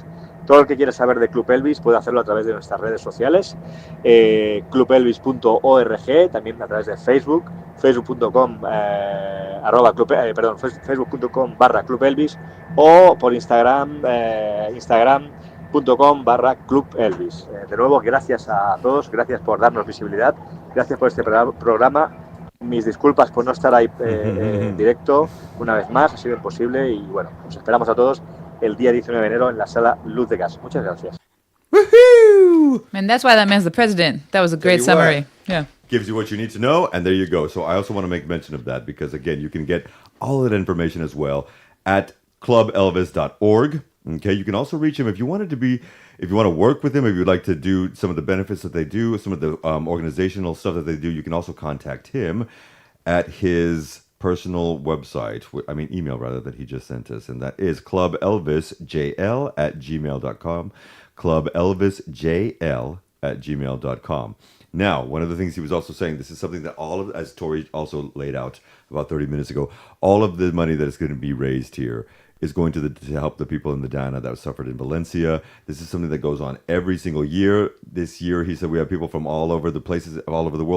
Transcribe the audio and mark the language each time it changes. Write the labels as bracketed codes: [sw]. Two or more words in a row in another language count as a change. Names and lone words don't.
[es] Todo el que quiera saber de Club Elvis puede hacerlo a través de nuestras redes sociales, clubelvis.org, también a través de Facebook, facebook.com/Club Elvis, o por Instagram, Instagram.com/Club Elvis. De nuevo, gracias a todos, gracias por darnos visibilidad, gracias por este programa. Mis disculpas por no estar ahí en directo una vez más, ha sido imposible, y bueno, os esperamos a todos el día 19 de enero en la sala Luz de Gas. Muchas gracias. Woohoo! [en] And that's why that man's the president. That was a great summary. Yeah. Gives you what you need to know, and there you go. So I also want to make mention of that because, again, you can get all of that information as well at clubelvis.org. Okay, you can also reach him if you want to work with him, if you'd like to do some of the benefits that they do, some of the organizational stuff that they do, you can also contact him at his personal website, email rather, that he just sent us, and that is clubelvisjl@gmail.com, clubelvisjl@gmail.com. Now, one of the things he was also saying, this is something that as Tori also laid out about 30 minutes ago, all of the money that is going to be raised here is going to help the people in the Dana that suffered in Valencia. This is something that goes on every single year. This year, he said, we have people from all over the places, all over the world.